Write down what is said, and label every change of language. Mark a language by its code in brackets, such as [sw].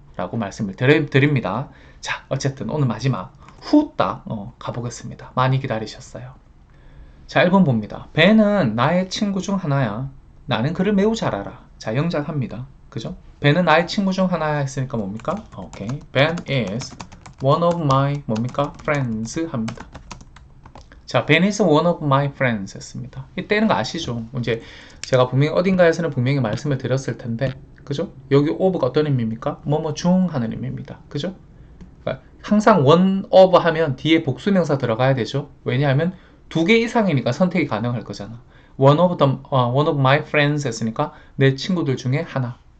[ko] 라고 말씀을 드립니다. 자, 어쨌든 오늘 마지막 후딱 가보겠습니다. 많이 기다리셨어요. 자, 1번 봅니다. 벤은 나의 친구 중 하나야. 나는 그를 매우 잘 알아. 자, 영작합니다. 그죠? 벤은 나의 친구 중 하나야 했으니까 뭡니까? 오케이. [en] Ben is one of my 뭡니까? [ko] friends 합니다. 자, Ben is one of my friends 했습니다. 이때는 거 아시죠? 이제 제가 분명히 어딘가에서는 분명히 말씀을 드렸을 텐데, 그죠? 여기 of가 어떤 의미입니까? 뭐뭐 중 하는 의미입니다. 그죠? 그러니까 항상 one of 하면 뒤에 복수명사 들어가야 되죠. 왜냐하면 두 개 이상이니까 선택이 가능할 거잖아. one of my friends 했으니까 내 친구들 중에 하나.